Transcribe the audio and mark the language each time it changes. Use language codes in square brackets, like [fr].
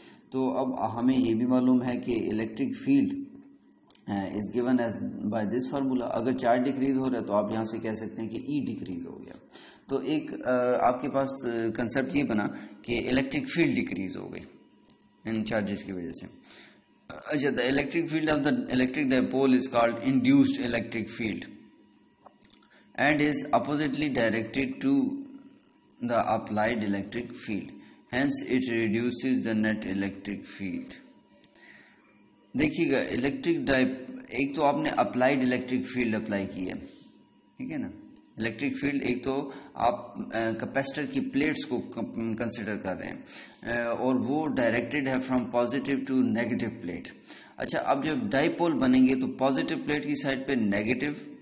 [ur] تو اب ہمیں یہ بھی معلوم ہے کہ electric field [en] is given as by this formula. [ur] اگر چارج ڈیکریز ہو رہا ہے تو آپ یہاں سے کہہ سکتے ہیں کہ ای ڈیکریز ہو گیا. تو ایک آپ کے پاس کنسیپٹ یہ بنا کہ الیکٹرک فیلڈ ڈیکریز ہو گئی ان چارجز کی وجہ سے. اچھا, [en] the electric field of the electric dipole is called induced electric field and is oppositely directed to the applied electric field. Hence it reduces the net electric field. [ur] دیکھیے گا electric ایک تو آپ نے اپلائیڈ الیکٹرک فیلڈ اپلائی کی ہے, ٹھیک ہے نا. الیکٹرک فیلڈ ایک تو آپ کیپیسٹر کی پلیٹس کو کنسیڈر کر رہے ہیں اور وہ ڈائریکٹڈ ہے from positive to negative plate. اچھا, اب جب ڈائیپول بنیں گے تو پازیٹیو پلیٹ کی سائڈ پہ نیگیٹو